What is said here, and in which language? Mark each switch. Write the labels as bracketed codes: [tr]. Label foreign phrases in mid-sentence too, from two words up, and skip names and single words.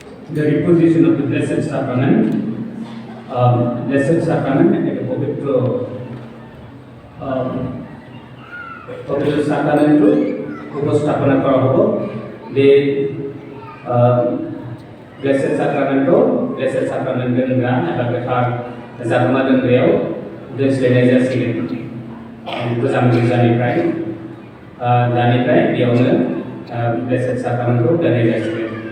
[en] the reposition of the Blessed Sacrament. [bn] Blessed Sacrament এটা পবিত্র পবিত্র সাক্রামেন্ট উপস্থাপনা করা হলো। [brx] The Blessed Sacrament doनग्रा एबा गोथार जागोमा दोनग्रायाव दोनस्लायनाय जासिगोन गोजाम गिर्जानिफ्राय दानिफ्राय बेयावनो Blessed Sacrament दोननाय जासिगोन।